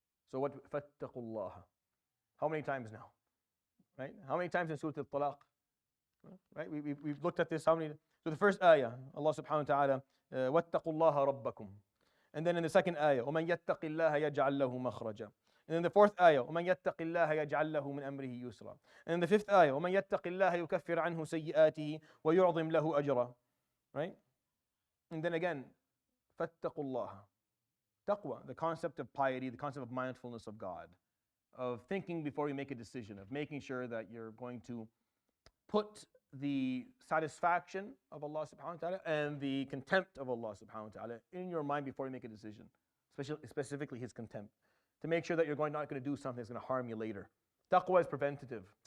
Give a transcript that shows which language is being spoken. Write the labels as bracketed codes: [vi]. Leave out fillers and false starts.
[en] So what? فَاتَّقُوا اللَّهَ. How many times now? Right? How many times in Surat Al-Talaq? Right? We've looked at this. How many? So the first ayah, Allah subhanahu wa ta'ala, وَاتَّقُوا اللَّهَ رَبَّكُمْ. And then in the second ayah, وَمَنْ يَتَّقِ اللَّهَ يَجْعَلْ لَهُ مَخْرَجًا. [ar] And then the fourth ayah, وَمَنْ يَتَّقِ اللَّهَ يَجْعَلْ لَهُ مِنْ أَمْرِهِ يُسْرًا. And then the fifth ayah, وَمَنْ يَتَّقِ اللَّهَ يُكَفِّرْ عَنْهُ سَيِّئَاتِهِ وَيُعْظِمْ لَهُ أَجْرًا. [en] Right? And then again, فَاتَّقُوا اللَّهَ. Taqwa, the concept of piety, the concept of mindfulness of God, of thinking before you make a decision, of making sure that you're going to put the satisfaction of Allah subhanahu wa ta'ala and the contempt of Allah subhanahu wa ta'ala in your mind before you make a decision, specifically His contempt, to make sure that you're not going to do something that's going to harm you later. Taqwa is preventative.